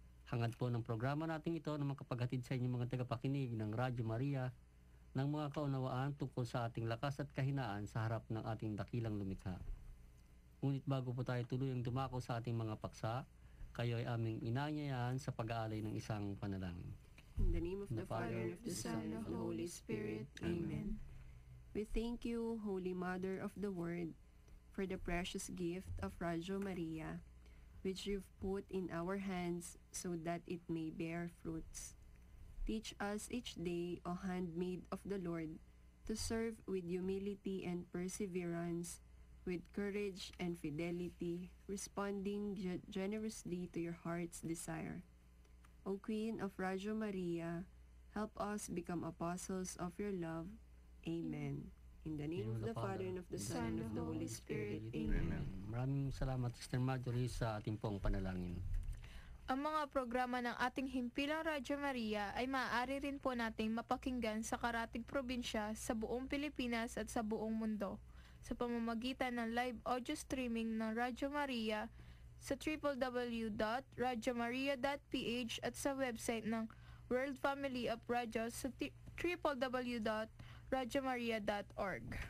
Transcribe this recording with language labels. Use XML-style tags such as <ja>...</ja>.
<tl>Hangad po ng programa nating ito na makapaghatid sa inyong mga tagapakinig ng Radyo Maria ng mga kaunawaan tungkol sa ating lakas at kahinaan sa harap ng ating dakilang lumikha. Ngunit bago po tayo tuluyang dumako sa ating mga paksa, kayo ay aming inaanyayahan sa pag-aalay ng isang panalangin.</tl> <en>In the name of the Father, and of the Son, and of the Holy Spirit. Amen. We thank you, Holy Mother of the Word, for the precious gift of Radyo Maria, which you've put in our hands so that it may bear fruits. Teach us each day, O handmaid of the Lord, to serve with humility and perseverance, with courage and fidelity, responding generously to your heart's desire. O Queen of Radyo Maria, help us become apostles of your love. Amen. In the name of the Father, and of the Son, and of the Holy Spirit. Amen.</en> <tl>Maraming salamat, Sister Marjorie, sa ating pong panalangin. Ang mga programa ng ating himpilang Radyo Maria ay maaari rin po nating mapakinggan sa karatig probinsya sa buong Pilipinas at sa buong mundo sa pamamagitan ng live audio streaming ng Radyo Maria sa www.radyomaria.ph at sa website ng World Family of Radio sa www.radyomaria.org.</tl>